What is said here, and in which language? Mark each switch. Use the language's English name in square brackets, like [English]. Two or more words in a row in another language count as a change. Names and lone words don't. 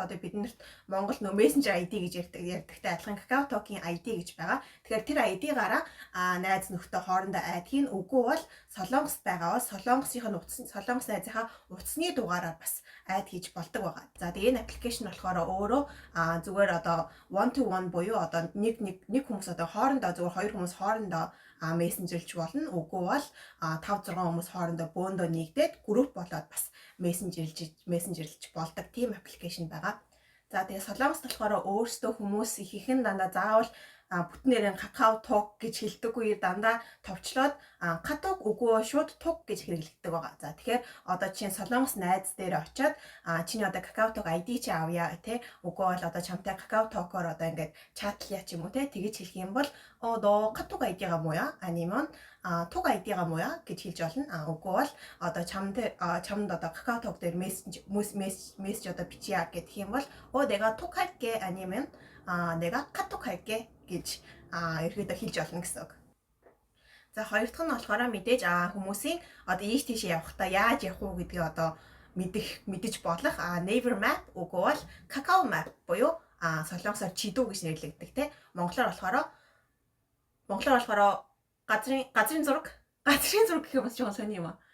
[Mongolian] Одоо биднэрт Монгол нөө Messenger ID гэж ярьдагтай адилхан KakaoTalk-ийн ID гэж байгаа. Тэгэхээр тэр ID-гаараа найз нөхдөд хоорондоо айд хийн. Үгүй бол солонгост байгаа бол солонгос найзынхаа утасны дугаараар бас айд хийж болдог байгаа. За тэгээ энэ аппликейшн болохоор өөрөө зүгээр одоо [English] one to one [Mongolian] буюу одоо нэг хүмүүс одоо хоорондоо зүгээр хоёр хүмүүс хоорондоо мессенжерлж болно. Үгүй бол 5-6 хүмүүс хоорондоо бөөндөө нэгдээд групп болоод бас мессенжерлж болдог тийм аппликейшн байгаа. За тэгээ солонгост болохоор өөрсдөө хүмүүс ихэнх нь дандаа заавал бүтэн нэрийн KakaoTalk гэж хэлдэггүй, дандаа товчлоод Катук үгүй шууд тук гэж хэрэглэдэг байгаа. За тэгэхээр одоо чинь солонгос найз дээр очиод чиний одоо KakaoTalk ID чи авъя те. Үгүй бол одоо чамтай KakaoTalk-оор одоо ингээд чатлая ч юм уу те. Тэгэж хэлэх юм бол [Korean] 너 카톡 아이디가 뭐야? 아니면 톡 아이디가 뭐야? [Mongolian] гэж хэлж болно. Үгүй бол одоо чамд одоо KakaoTalk дээр мессеж одоо бичье гэх юм бол [Korean] 내가 톡 할게 아니면 내가 카톡 할게 [Mongolian] гэж ерөөдөө хэлж болно гэсэн үг. За хоёр дахь нь болохоор мэдээж хүмүүсийн одоо ийш тийшээ явахдаа яаж явах уу гэдгийг одоо мэдэж болох Naver Map үгүй бол Kakao Map буюу солонгосоор чидүү гэж нэрлэгддэг те. Монголоор болохоор газрын зураг гэх юм бас жоохон сони юм аа.